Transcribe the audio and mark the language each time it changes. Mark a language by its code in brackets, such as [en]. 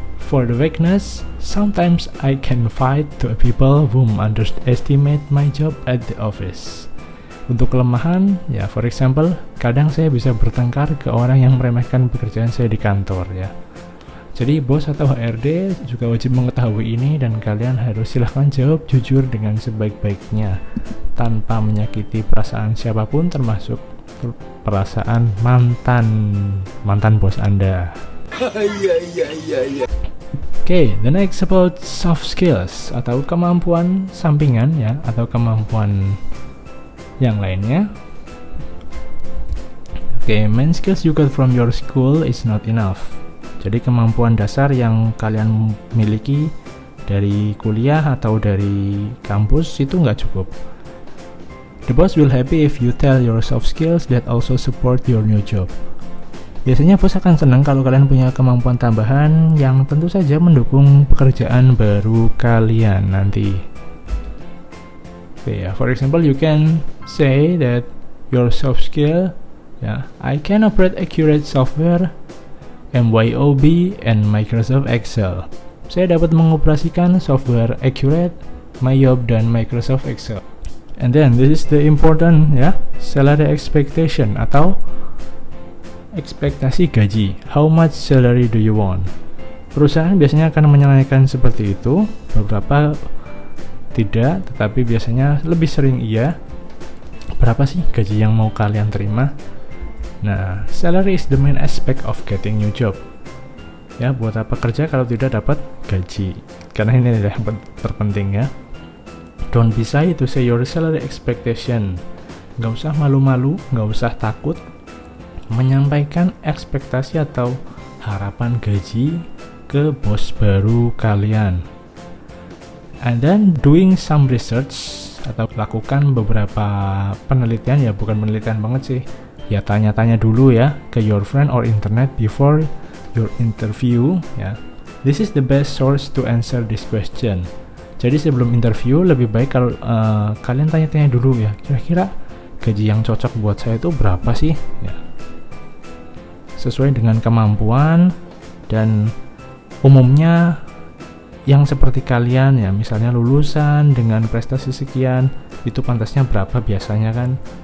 [en] For the weakness, sometimes I can fight to people who underestimate my job at the office. [id] Untuk kelemahan, ya [en] for example, [id] kadang saya bisa bertengkar ke orang yang meremehkan pekerjaan saya di kantor ya. Jadi bos atau HRD juga wajib mengetahui ini dan kalian harus silahkan jawab jujur dengan sebaik-baiknya tanpa menyakiti perasaan siapapun termasuk perasaan mantan bos Anda. [en] Okay, the next about soft skills [id] atau kemampuan sampingan ya atau kemampuan yang lainnya. [en] Okay, main skills you got from your school is not enough. [id] Jadi kemampuan dasar yang kalian miliki dari kuliah atau dari kampus itu nggak cukup. [en] The boss will happy if you tell your soft skills that also support your new job. [id] Biasanya bos akan senang kalau kalian punya kemampuan tambahan yang tentu saja mendukung pekerjaan baru kalian nanti. [en] Okay, for example, you can say that your soft skill, I can operate accurate software, MYOB, and Microsoft Excel. [id] Saya dapat mengoperasikan software Accurate, MYOB, dan Microsoft Excel. [en] And then this is the important salary expectation [id] atau ekspektasi gaji. [en] How much salary do you want? [id] Perusahaan biasanya akan menyampaikan seperti itu, beberapa tidak, tetapi biasanya lebih sering iya. Berapa sih gaji yang mau kalian terima? [en] Nah, salary is the main aspect of getting new job. [id] Ya, buat apa kerja kalau tidak dapat gaji? Karena ini adalah yang terpenting ya. [en] Don't be shy to say your salary expectation. [id] Nggak usah malu-malu, nggak usah takut menyampaikan ekspektasi atau harapan gaji ke bos baru kalian. [en] And then doing some research [id] atau lakukan beberapa penelitian, ya bukan penelitian banget sih, ya tanya-tanya dulu ya ke [en] your friend or internet before your interview [id] ya. [en] This is the best source to answer this question. [id] Jadi sebelum interview lebih baik kalau kalian tanya-tanya dulu ya, kira-kira gaji yang cocok buat saya itu berapa sih ya, sesuai dengan kemampuan. Dan umumnya yang seperti kalian ya, misalnya lulusan dengan prestasi sekian, itu pantasnya berapa biasanya kan.